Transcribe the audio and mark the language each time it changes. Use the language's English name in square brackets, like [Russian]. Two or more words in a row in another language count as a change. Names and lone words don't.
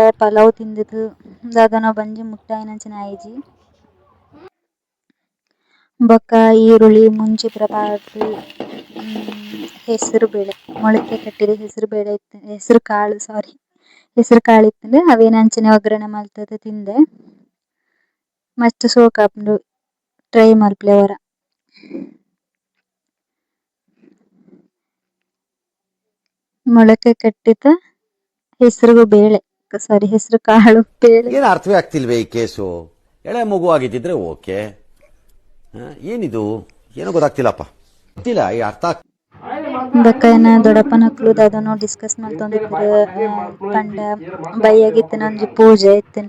[Tulu] ಪಲಾವ್ ತಿಂದುದು ದಾದನ ಬಂಜಿ ಮುಟ್ಟಾಯಿನಂಚಿನ ಆಯಿಜಿ ಬೊಕ್ಕ ಈರುಳ್ಳಿ ಮುಂಚಿ ಪೂರ ಪಾರ್ದ್ [Kannada] ಹೆಸರು ಬೇಳೆ ಮೊಳಕೆ ಕಟ್ಟಿದ ಹೆಸರು ಕಾಳು [Tulu] ಇತ್ತುಂಡು ಅವೇನಂಚಿನ ಒಗ್ಗರಣೆ ಮಲ್ತದ್ ತಿಂದೆ. ಮಸ್ತ್ ಶೋಕ್ ಆಪುಂಡು ಟ್ರೈ ಮಲ್ಪಲೆ ಒರ. [Kannada] ಮೊಳಕೆ ಕಟ್ಟಿದ ಹೆಸರು ಕಾಳು ಬೇಳೆ. ಏನು ಅರ್ಥವೇ ಆಗ್ತಿಲ್ವೇ ಈ ಕೇಸು? ಎಳೆ ಮಗು ಆಗಿದ್ದಿದ್ರೆ ಓಕೆ, ಏನಿದು ಏನೋ ಗೊತ್ತಾಗ್ತಿಲ್ಲಪ್ಪ, ಗೊತ್ತಿಲ್ಲ ಈ ಅರ್ಥ. [Tulu] ಬಕ್ಕ ಏನ ದೊಡ್ಡಪ್ಪನಕ್ಲು ದಾದನೋ ಡಿಸ್ಕಸ್ ಮಲ್ತೊಂದಿತ್ತೆರ್ ಪಂಡ ಬೈಯಾಗಿತ್ತಿನ ಒಂಜಿ ಪೂಜೆ ಇತ್ತುಂಡು.